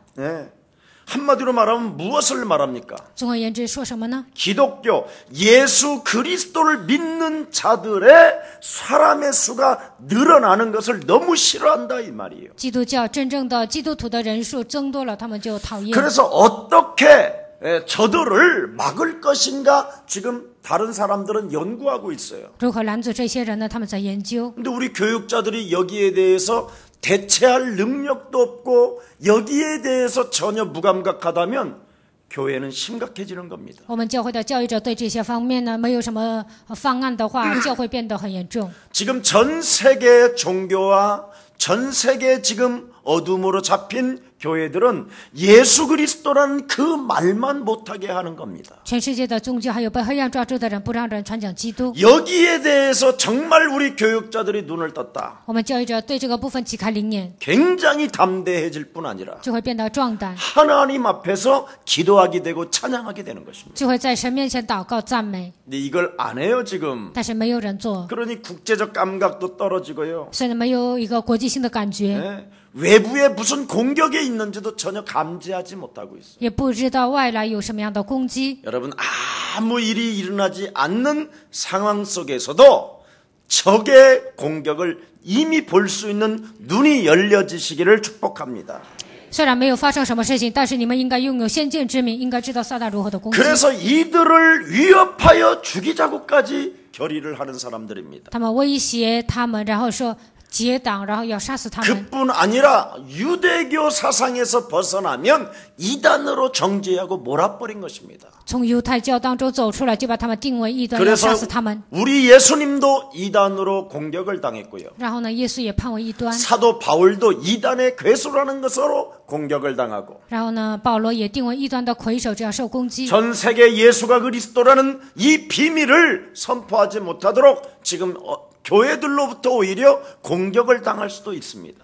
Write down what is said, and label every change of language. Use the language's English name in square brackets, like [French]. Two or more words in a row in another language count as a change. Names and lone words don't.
[Korean] 네. 한마디로 말하면 무엇을 말합니까? [Chinese] 总而言之，说什么呢？ [Korean] 기독교 예수 그리스도를 믿는 자들의 사람의 수가 늘어나는 것을 너무 싫어한다 이 말이에요. [Chinese] 基督教真正的基督徒的人数增多了，他们就讨厌。 [Korean] 그래서 어떻게 저들을 막을 것인가 지금 다른 사람들은 연구하고 있어요. [Chinese] 如何拦阻这些人呢？他们在研究。 [Korean] 근데 우리 교육자들이 여기에 대해서 대체할 능력도 없고 여기에 대해서 전혀 무감각하다면 교회는 심각해지는 겁니다. [Chinese] 我们教会的教育者对这些方面呢，没有什么方案的话，教会变得很严重。 [Korean] 지금 전 세계 종교와 전 세계 지금 어둠으로 잡힌 교회들은 예수 그리스도라는 그 말만 못하게 하는 겁니다. [Chinese] 全世界的宗教还有被黑暗抓住的人，不让人传讲基督。 [Korean] 여기에 대해서 정말 우리 교육자들이 눈을 떴다. [Chinese] 我们教育者对这个部分启开灵眼， [Korean] 굉장히 담대해질 뿐 아니라 [Chinese] 就会变得壮胆， [Korean] 하나님 앞에서 기도하게 되고 찬양하게 되는 것입니다. [Chinese] 就会在神面前祷告赞美。 [Korean] 근데 이걸 안 해요 지금. [Chinese] 但是没有人做， [Korean] 그러니 국제적 감각도 떨어지고요. [Chinese] 所以没有一个国际性的感觉， [Korean] 네. 외부에 무슨 공격이 있는지도 전혀 감지하지 못하고 있어요. [Chinese] 也不知道外来有什么样的攻击。 [Korean] 여러분 아무 일이 일어나지 않는 상황 속에서도 적의 공격을 이미 볼 수 있는 눈이 열려지시기를 축복합니다. [Chinese] 虽然没有发生什么事情，但是你们应该拥有先见之明，应该知道撒旦如何的攻击。 [Korean] 그래서 이들을 위협하여 죽이자고까지 결의를 하는 사람들입니다. [Chinese] 他们威胁他们，然后说结党，然后要杀死他们。 [Korean] 그뿐 아니라 유대교 사상에서 벗어나면 이단으로 정죄하고 몰아버린 것입니다. [Chinese] 从犹太教当中走出来，就把他们定为异端，要 [Korean] 그래서 [Chinese] 杀死他们。 [Korean] 우리 예수님도 이단으로 공격을 당했고요. [Chinese] 然后呢，耶稣也判为异端。 [Korean] 사도 바울도 이단의 괴수라는 것으로 공격을 당하고 [Chinese] 然后呢，保罗也定为异端的魁首，这样受攻击。 [Korean] 전 세계 예수가 그리스도라는 이 비밀을 선포하지 못하도록 지금 교회들로부터 오히려 공격을 당할 수도 있습니다.